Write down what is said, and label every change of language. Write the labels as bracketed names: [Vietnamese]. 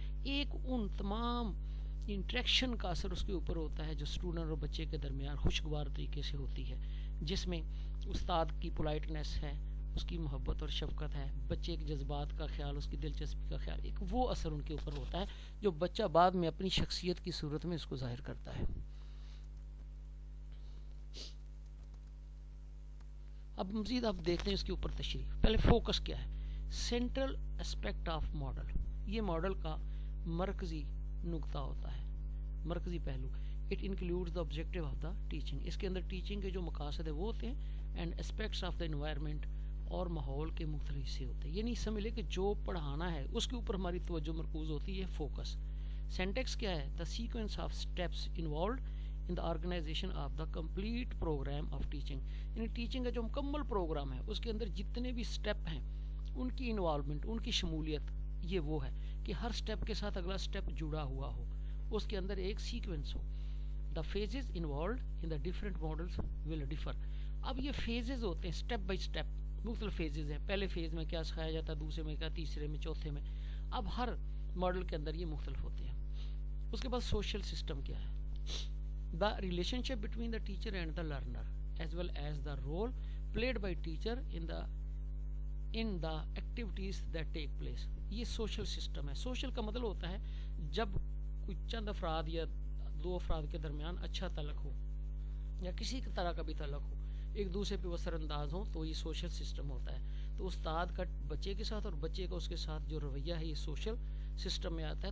[Urdu] ایک ان تمام انٹریکشن کا اثر اس کے اوپر ہوتا ہے جو اسٹوڈنٹ اور بچے کے درمیان خوشگوار طریقے سے ہوتی ہے، جس میں استاد کی پولائٹنس ہے، اس کی محبت اور شفقت ہے، بچے کے جذبات کا خیال، اس کی دلچسپی کا خیال، ایک وہ اثر ان کے اوپر ہوتا ہے جو بچہ بعد میں اپنی شخصیت کی صورت میں اس کو ظاہر کرتا ہے. اب مزید آپ دیکھتے ہیں اس کے اوپر تشریح. پہلے فوکس کیا ہے؟ [English] Central aspect of model. [Urdu] یہ ماڈل کا مرکزی نقطہ ہوتا ہے، مرکزی پہلو. [English] It includes the objective of the teaching. [Urdu] اس کے اندر ٹیچنگ کے جو مقاصد ہیں وہ ہوتے ہیں، [English] and aspects of the environment, [Urdu] اور ماحول کے مختلف حصے ہوتے ہیں. یعنی سمجھ لے کہ جو پڑھانا ہے اس کے اوپر ہماری توجہ مرکوز ہوتی ہے، فوکس. سینٹیکس کیا ہے؟ [English] The sequence of steps involved in the organization of the complete program of teaching. [Urdu] یعنی ٹیچنگ کا جو مکمل پروگرام ہے اس کے اندر جتنے بھی اسٹیپ ہیں ان کی انوالومنٹ، ان کی شمولیت، یہ وہ ہے کہ ہر اسٹیپ کے ساتھ اگلا اسٹیپ جڑا ہوا ہو، اس کے اندر ایک sequence ہو. [English] The phases involved in the different models will differ. [Urdu] اب یہ فیزز ہوتے ہیں، اسٹیپ بائی اسٹیپ مختلف فیزز ہیں. پہلے فیز میں کیا سکھایا جاتا ہے، دوسرے میں کیا، تیسرے میں، چوتھے میں. اب ہر ماڈل کے اندر یہ مختلف ہوتے ہیں. اس کے بعد سوشل سسٹم کیا ہے؟ [English] The relationship between the teacher and the learner as well as the role played by teacher in the activities that take place. [Urdu] یہ سوشل سسٹم ہے. سوشل کا مطلب ہوتا ہے جب کوئی چند افراد یا دو افراد کے درمیان اچھا تعلق ہو یا کسی طرح کا بھی تعلق ہو, ایک دوسرے پہ وہ اثر انداز ہوں, تو یہ سوشل سسٹم ہوتا ہے. تو استاد کا بچے کے ساتھ اور بچے کا اس کے ساتھ جو رویہ ہے یہ سوشل سسٹم میں آتا ہے.